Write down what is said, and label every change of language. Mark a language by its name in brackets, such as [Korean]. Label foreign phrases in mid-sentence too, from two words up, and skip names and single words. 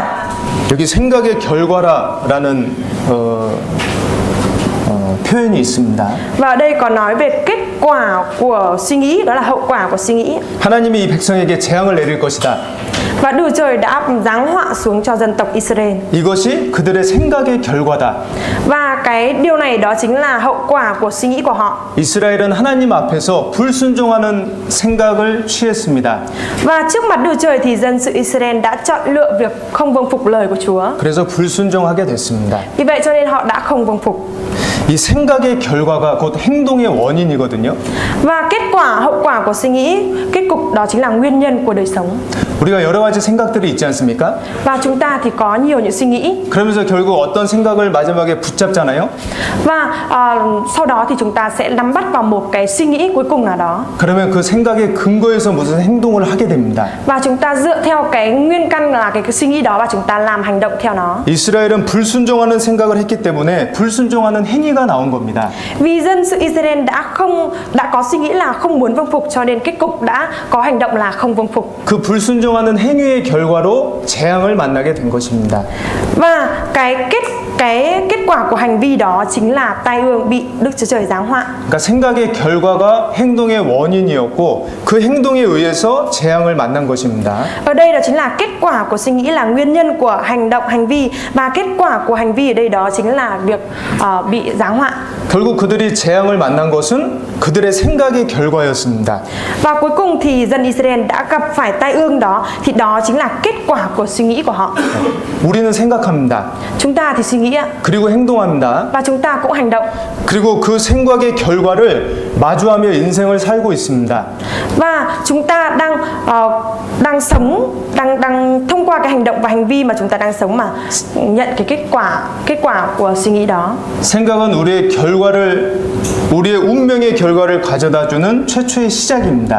[Korean] 여기 생각의 결과라는 표현이 있습니다. [Vietnamese] Và ở đây có nói về kết quả của suy nghĩ, đó là hậu quả của suy nghĩ. [Korean] 하나님이 이 백성에게 재앙을 내릴 것이다. [Vietnamese] Và Đức Chúa Trời đã giáng họa xuống cho dân tộc Israel. [Korean] 이것이 그들의 생각의 결과다. [Vietnamese] Và cái điều này đó chính là hậu quả của suy nghĩ của họ. [Korean] 이스라엘은 하나님 앞에서 불순종하는 생각을 취했습니다. [Vietnamese] Và trước mặt Đức Chúa Trời thì dân sự Israel đã chọn lựa việc không vâng phục lời của Chúa. [Korean] 그래서 불순종하게 됐습니다. [Vietnamese] Vì vậy cho nên họ đã không vâng phục. [Korean] 이 생각의 결과가 곧 행동의 원인이거든요. [Vietnamese] Và kết quả, hậu quả của suy nghĩ, kết cục đó chính là nguyên nhân của đời sống. [Korean] 우리가 여러 가지 생각들이 있지 않습니까? [Vietnamese] Và chúng ta thì có nhiều những suy nghĩ. [Korean] 그러면서 결국 어떤 생각을 마지막에 붙잡잖아요. [Vietnamese] Và sau đó thì chúng ta sẽ nắm bắt vào một cái suy nghĩ cuối cùng nào đó. [Korean] 그러면 그 생각의 근거에서 무슨 행동을 하게 됩니다. [Vietnamese] Và chúng ta dựa theo cái nguyên căn là cái suy nghĩ đó và chúng ta làm hành động theo nó. [Korean] 이스라엘은 불순종하는 생각을 했기 때문에 불순종하는 행위가 나온 겁니다. [Vietnamese] Vì dân sự Israel đã có suy nghĩ là không muốn vâng phục cho nên kết cục đã có hành động là không vâng phục. [Korean] 그 불순종하는 행위의 결과로 재앙을 만나게 된 것입니다. [Vietnamese] Và cái kết quả của hành vi đó chính là tai ương bị Đức Chúa Trời giáng họa. [Korean] 그러니까 생각의 결과가 행동의 원인이었고 그 행동에 의해서 재앙을 만난 것입니다. [Vietnamese] Ở đây đó chính là kết quả của suy nghĩ là nguyên nhân của hành động, hành vi, và kết quả của hành vi ở đây đó chính là việc bị giáng họa. [Korean] 결국 그들이 재앙을 만난 것은 그들의 생각의 결과였습니다. [Vietnamese] Và cuối cùng thì dân Israel đã gặp phải tai ương đó, thì đó chính là kết quả của suy nghĩ của họ. [Korean] 우리는 생각합니다. [Vietnamese] Chúng ta thì suy nghĩ ạ, [Korean] 그리고 행동합니다. [Vietnamese] và chúng ta cũng hành động. [Korean] 그리고 그 생각의 결과를 마주하며 인생을 살고 있습니다. [Vietnamese] Và chúng ta đang sống, đang thông qua cái hành động và hành vi mà chúng ta đang sống mà nhận cái kết quả của suy nghĩ đó. [Korean] 생각은 우리의 운명의 결과를 가져다주는 최초의 시작입니다.